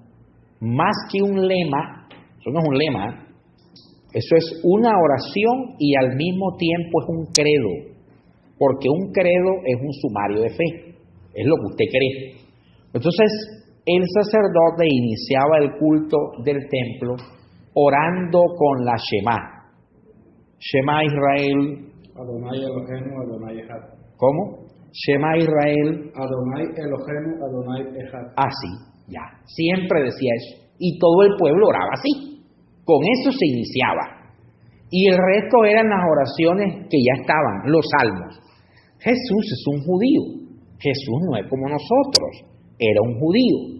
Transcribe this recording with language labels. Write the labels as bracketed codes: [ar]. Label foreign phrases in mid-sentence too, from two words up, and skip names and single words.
[es] Más que un lema, eso no es un lema, eso es una oración y al mismo tiempo es un credo, porque un credo es un sumario de fe, es lo que usted cree. Entonces, el sacerdote iniciaba el culto del templo orando con la Shema. [he] שמע ישראל, אדני אלהינו, אדני אחד. ¿Cómo? שמע ישראל. אדני אלהינו, אדני אחד. [es] Así, ya. Siempre decía eso. Y todo el pueblo oraba así. Con eso se iniciaba. Y el resto eran las oraciones que ya estaban, los salmos. Jesús es un judío. Jesús no es como nosotros. Era un judío.